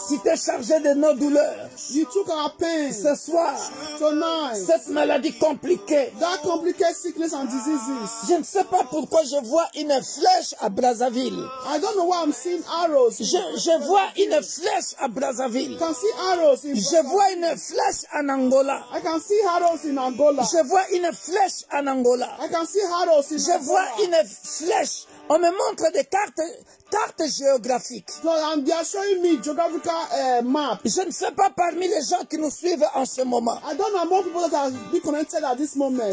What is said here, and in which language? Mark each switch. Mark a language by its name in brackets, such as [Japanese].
[French] Tu t'es chargé de nos douleurs. [English] You took our pains. [French] Ce soir, [English] Tonight, [French] cette maladie compliquée, [English] that complicated sickness and diseases. [French] je ne sais pas pourquoi je vois une flèche à Brazzaville. [English] I don't know why I'm seeing arrows. [French] Je vois une flèche à Brazzaville. [English] I can see arrows in [French] Je vois une flèche en Angola. [English] I can see arrows in Angola. [French] Je vois une flèche en Angola. [English] I can see arrows in [French] Je [English] Angola. [French] vois une flèche. On me montre des cartes géographiques. [English] So, and they are showing me geographical map. [French] Je ne sais pas parmi les gens qui nous suivent en ce moment. [English] I don't know more people that are be connected at this moment.